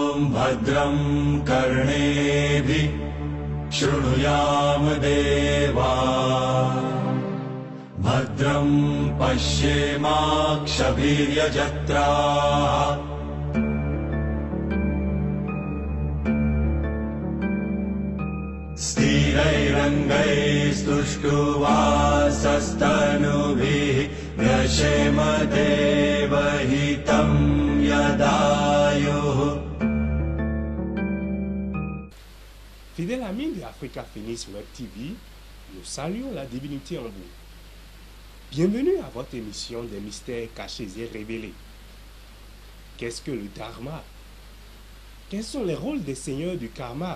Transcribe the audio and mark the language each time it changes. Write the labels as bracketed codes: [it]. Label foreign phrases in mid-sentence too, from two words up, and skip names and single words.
[sa] भद्रं कर्णेभिः शृणुयाम देवा भद्रं पश्येमाक्षभिर्यजत्राः स्थिरैरङ्गैस्तुष्टुवासस्तनुभिः व्यशेम देवहितं यदायुः. [fr] Fidèles amis de Africa Phoenix Web TV, nous saluons la divinité en vous. Bienvenue à votre émission des mystères cachés et révélés. Qu'est-ce que le Dharma? Quels sont les rôles des seigneurs du karma?